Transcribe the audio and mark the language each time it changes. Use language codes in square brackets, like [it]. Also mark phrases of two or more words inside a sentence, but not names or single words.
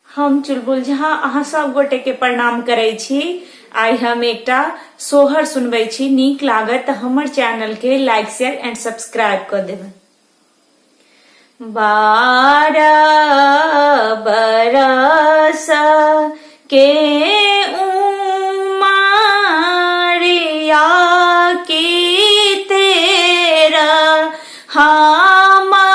[mai] हम चुलबुल झा अहाँ सब गोटे के प्रणाम करे छी। आई हम एकटा सोहर सुनबे छी, नीक लागत त हमर चैनल के [en] like share and subscribe [mai] कर देबै। 12 बरस के उमरिया की तेरा हम